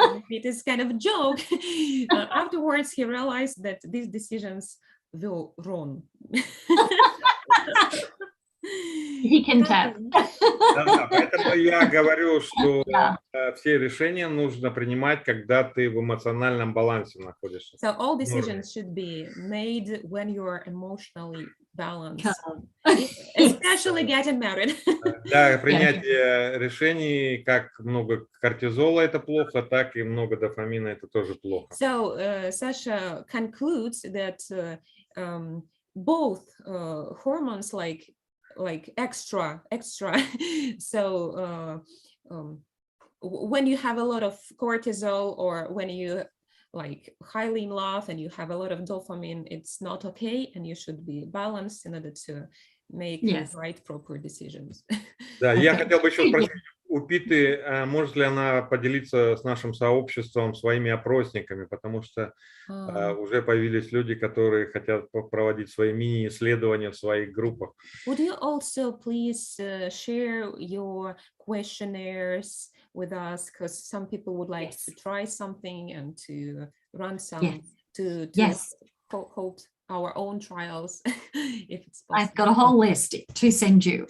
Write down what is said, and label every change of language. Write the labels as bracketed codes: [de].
[en] It is kind of a joke. Afterwards, he realized that these decisions were wrong. He can tap. [ru] Да, поэтому я говорю, что все решения нужно принимать, когда ты в эмоциональном балансе находишься. [en] So all decisions should be made when you're emotionally balanced, especially getting married. [ru] Для принятия решений, как много кортизола это плохо, так и много дофамина это тоже плохо. [en] So Sasha concludes that both hormones like extra so when you have a lot of cortisol or when you like highly in love and you have a lot of dopamine, it's not okay, and you should be balanced in order to make right proper decisions. [ru] Да, я хотел бы еще спросить у Питы, может ли она поделиться с нашим сообществом своими опросниками, потому что уже появились люди, которые хотят проводить свои мини-исследования в своих группах. [en] Would you also please share your questionnaires with us, because some people would like to try something and to run some to hold our own trials, if it's possible. I've got a whole list to send you.